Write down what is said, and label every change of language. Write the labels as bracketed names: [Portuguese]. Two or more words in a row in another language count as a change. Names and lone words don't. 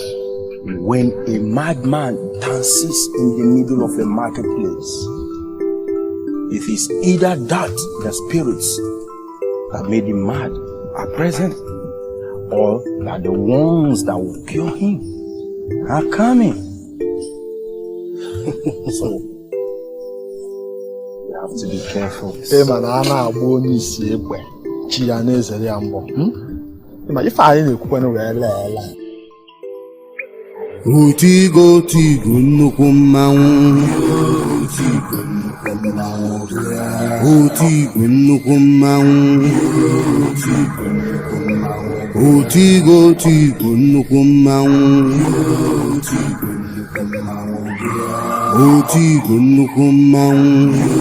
[English] When a madman dances in the middle of a marketplace, it is either that the spirits that made him mad are present, or that the ones that will cure him are coming. So, we have to be careful. [Igbo] Otigo tigo nnukwu mmanwụ. Otigo nnukwu mmanwụ. Otigo tigo nnukwu mmanwụ. Otigo nnukwu mmanwụ.